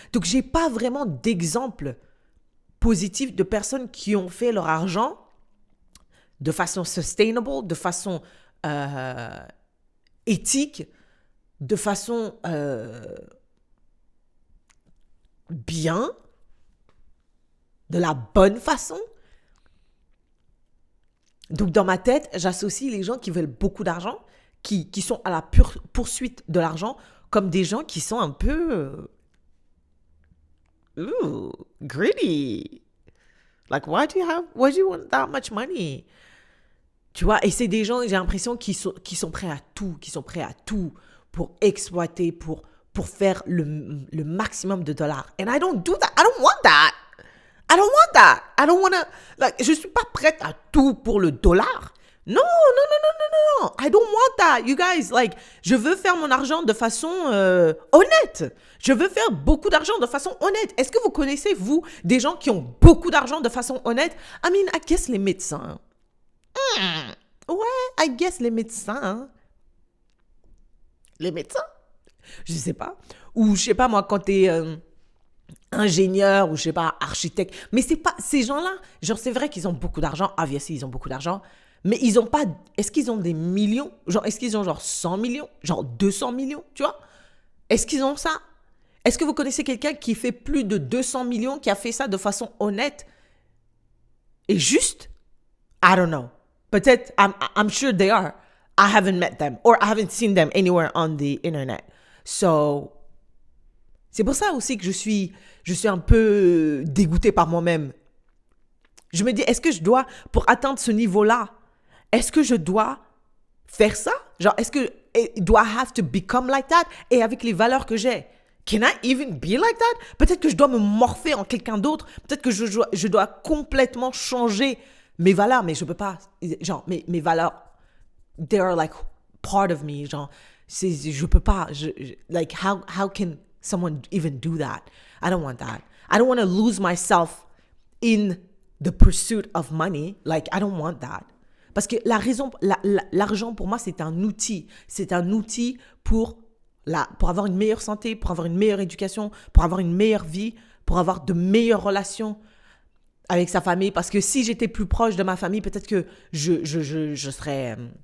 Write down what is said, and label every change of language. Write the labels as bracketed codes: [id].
[fr] Donc, j'ai pas vraiment d'exemple positif de personnes qui ont fait leur argent de façon sustainable, de façon éthique, de façon bien, de la bonne façon. Donc, dans ma tête, j'associe les gens qui veulent beaucoup d'argent, qui sont à la pure poursuite de l'argent, comme des gens qui sont un peu [en] greedy. Like, why do you want that much money? [fr] Tu vois, et c'est des gens, j'ai l'impression, qui sont prêts à tout pour exploiter, pour faire le maximum de dollars. [en] And I don't do that. I don't want that. I don't want to, like, [fr] je suis pas prête à tout pour le dollar. [en] No. I don't want that. You guys, like, [fr] je veux faire mon argent de façon honnête. Je veux faire beaucoup d'argent de façon honnête. Est-ce que vous connaissez, vous, des gens qui ont beaucoup d'argent de façon honnête? [en] I mean, I guess [fr] les médecins. Ouais, [en] I guess [fr] les médecins. Les médecins? Je sais pas. Ou je sais pas, moi, quand t'es ingénieur ou je sais pas, architecte. Mais c'est pas, ces gens-là, genre, c'est vrai qu'ils ont beaucoup d'argent. [en] Obviously, [fr] ils ont beaucoup d'argent. Mais ils ont pas, est-ce qu'ils ont des millions? Genre, est-ce qu'ils ont genre 100 millions? Genre 200 millions, tu vois? Est-ce qu'ils ont ça? Est-ce que vous connaissez quelqu'un qui fait plus de 200 millions, qui a fait ça de façon honnête et juste? [en] I don't know. [fr] Peut-être, [en] I'm sure they are. I haven't met them or I haven't seen them anywhere on the internet. So, [fr] c'est pour ça aussi que je suis un peu dégoûtée par moi-même. Je me dis, est-ce que je dois, pour atteindre ce niveau-là, est-ce que je dois faire ça? Genre, est-ce que [en] do I have to become like that? [fr] Et avec les valeurs que j'ai, [en] can I even be like that? [fr] Peut-être que je dois me morpher en quelqu'un d'autre. Peut-être que je dois complètement changer mes valeurs, mais je peux pas. Genre, mes valeurs, [en] they are like part of me. [fr] Genre, je peux pas. [en] Like, how can someone even do that? I don't want that. I don't want to lose myself in the pursuit of money. Like, I don't want that. [fr] Parce que l'argent pour moi, c'est un outil. C'est un outil pour avoir une meilleure santé, pour avoir une meilleure éducation, pour avoir une meilleure vie, pour avoir de meilleures relations avec sa famille. Parce que si j'étais plus proche de ma famille, peut-être que je serais...